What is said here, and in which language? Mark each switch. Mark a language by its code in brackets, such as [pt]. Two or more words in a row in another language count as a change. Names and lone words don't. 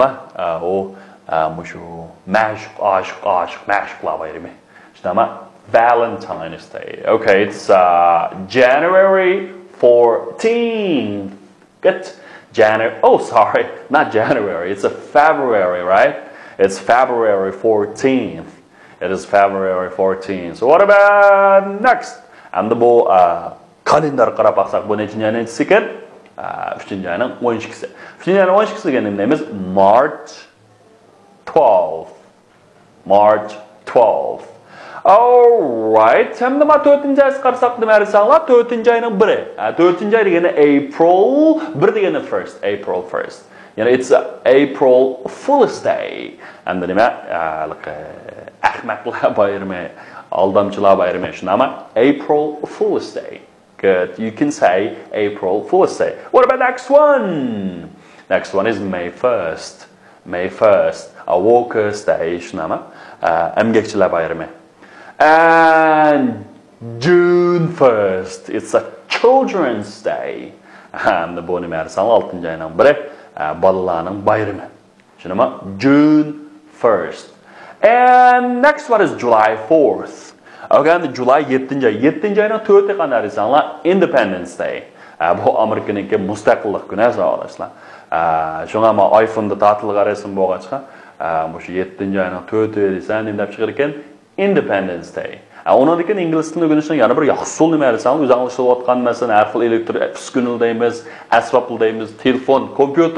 [uz] Mushu mashq bayrami. Shunami? [en] Valentine's Day. Okay, it's January 14th. Good. Sorry, not January. It's a February, right? It's February 14th. It is February 14th. So what about next? And the calendar [uz] qarab baqsak bu nechinchi oyning ekan? 3-chi oyning 12-si. 3-chi oyning 12-si degan nima [en] is March 12th. March 12th. All right. [uz] Hamda ma 4-chi oy qarsak nima desanglar? 4-chi oyning 1. 4-chi oy degani April, 1 degani first, April 1st. [en] Yani it's April Fool's Day. [uz] Hamda nima? Ahmaqlar bayrami, aldamchilar bayrami shunami? [en] April Fool's Day. Good. You can say April Fool's Day. What about next one? Next one is May 1st. May 1st. A Workers' Day shunami? [uz] Emgakchilar bayrami. [en] And June 1st. It's a children's day. [uz] Bu nima desang 6 ayning biri bolalarning bayrami. Tushunami? [en] June 1st. And next one is July 4th. Okay, July 7 ay. [uz] 7 ayning 4 qanday desanglar Independence Day. Bu Amerikaniki mustaqillik kuni hisoblanadi. Shunga men iPhone'da ta'til qaraysim bo'lg'achqa, bu 7 ayning 4 desang deb chiqar ekan Independence Day. Ondan keyin ingliz tilini o'rganishning yana bir yaxshi usul nima desang, o'zingizlayotgan masalan, har xil elektr uskuna deymiz, asbob deymiz, telefon, kompyuter.